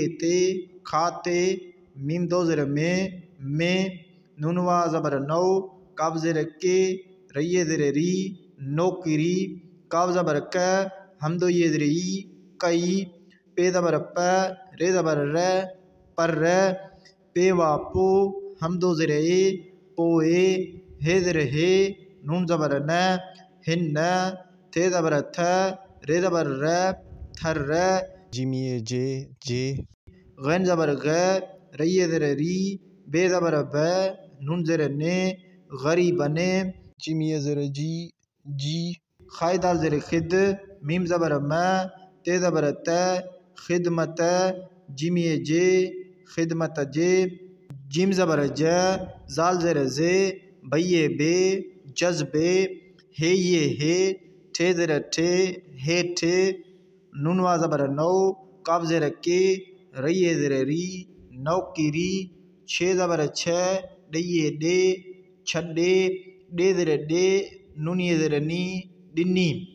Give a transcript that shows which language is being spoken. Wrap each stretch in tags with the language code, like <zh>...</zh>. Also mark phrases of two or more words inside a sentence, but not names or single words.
<sd>ते खाते मीम दो ज़र में नूनवा जबर नौ काब ज़र के रये ज़र री नौकरी काब जबर क हमदो ये ज़र ई कई पे जबर प रे जबर र पर पेवा पो हमदो ज़र ए पोए हे ज़र हे नून जबर न हिन थे जबर थ रे जबर र थर जीम जे गैन जबर ग रये ज़र री बे जबर ब नून ज़र ने गरीब ने जीम ज़र जी खाय दाल ज़र खिद मीम जबर म ते जबर त खिदमत जीम जे खिदमत जे जीम जबर ज जाल ज़र जे बये बे जज्बे हे ये हे ठे ज़र ठे हे ठे नूनवा जबर नौ काब ज़र के रये ज़र री नौकरी छे जबर छ डये डे छडे डे ज़र डे नूनी ज़र नी डिनी</sd>